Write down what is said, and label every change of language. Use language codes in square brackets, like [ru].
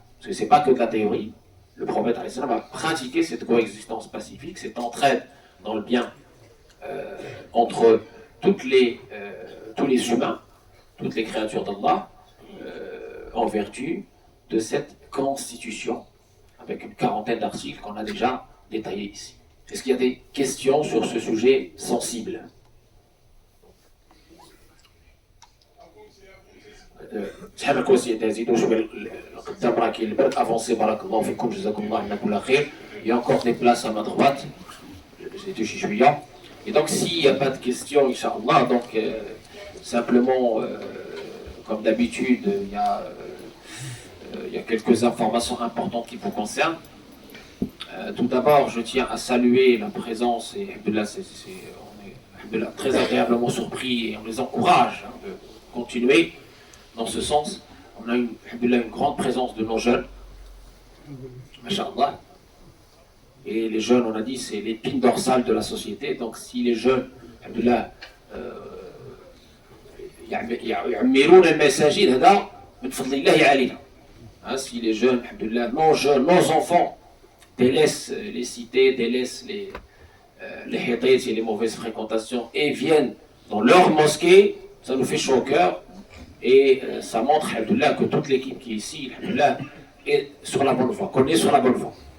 [fr] Parce que ce n'est pas que de la théorie. Le prophète a pratiqué cette coexistence pacifique, cette entraide dans le bien entre tous les humains, toutes les créatures d'Allah, en vertu de cette constitution, avec une quarantaine d'articles qu'on a déjà détaillés ici. Est-ce qu'il y a des questions sur ce sujet sensible? [ar] شحال الكرسي تزيدوا شويه القدام راه كاين البرد افونسي بارك الله فيكم جزاكم الله عنا كل خير. [fr] Il y a encore des places à ma droite. J'ai touché juillet. Et donc s'il n'y a pas de questions, Inch'Allah, donc simplement comme d'habitude il y a quelques informations importantes qui vous concernent. Tout d'abord, je tiens à saluer la présence, et on est très agréablement surpris et on les encourage de continuer dans ce sens. On a une grande présence de nos jeunes, Masha'Allah. Et les jeunes, on a dit, c'est l'épine dorsale de la société. Donc si les jeunes, [ar] Alhamdoulilah, يعمرون المساجد هذا من فضل الله علينا. [fr] Si les jeunes, Alhamdoulilah, nos enfants délaissent les cités, délaissent les hétaïs et les mauvaises fréquentations et viennent dans leur mosquée, ça nous fait chaud au cœur et ça montre, Alhamdoulilah, que toute l'équipe qui est ici, Alhamdoulilah, est sur la bonne voie, qu'on est sur la bonne voie.